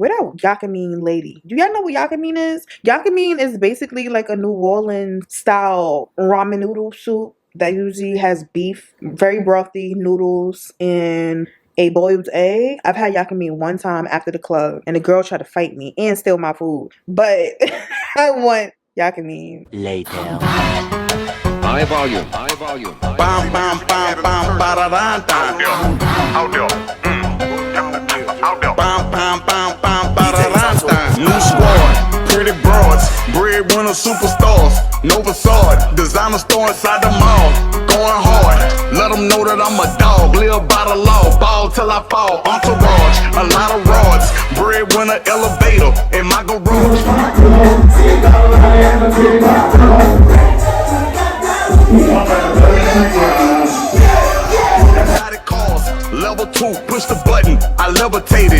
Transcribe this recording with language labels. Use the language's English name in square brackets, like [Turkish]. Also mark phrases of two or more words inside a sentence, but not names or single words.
[English] Where that yakamine lady? Do y'all know what yakamine is? Yakamine is basically like a New Orleans style ramen noodle soup that usually has beef, very brothy noodles, and a boiled egg. I've had yakamine one time after the club, and the girl tried to fight me and steal my food. But I want yakamine. Later. High volume. Bam, bam, bam, bam, ba-da-da-da. Out there. Out there. Bam, bam, bam, bam, ba-da-da-da. New squad, pretty broads, breadwinner superstars. No facade, designer store inside the mall. Going hard, let them know that I'm a dog. Live by the law, ball till I fall. Entourage, a lot of rods. Breadwinner elevator in my garage. Level 2, push the button, I levitated.